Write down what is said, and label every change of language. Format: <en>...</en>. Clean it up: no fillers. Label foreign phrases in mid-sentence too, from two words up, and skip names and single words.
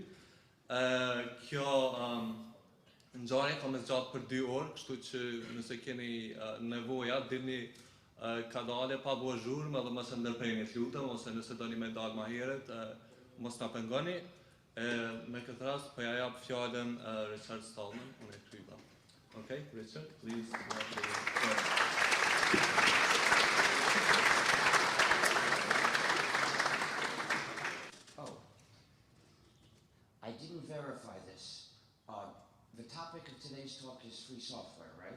<sq>Kjo ngjarje ka më zgjatë për 2 orë, kështu që nëse keni nevoja, dini ka dalë pa bo zhurmë edhe mos e ndërprerni lutem, ose nëse doni me dalë më herët, mos na pengoni. Me këtë rast po ja jap fjalën Richard Stallman, unë e kryva.</sq> <en>Okay, Richard, please. I didn't verify this. The topic of today's talk is free software, right?</en>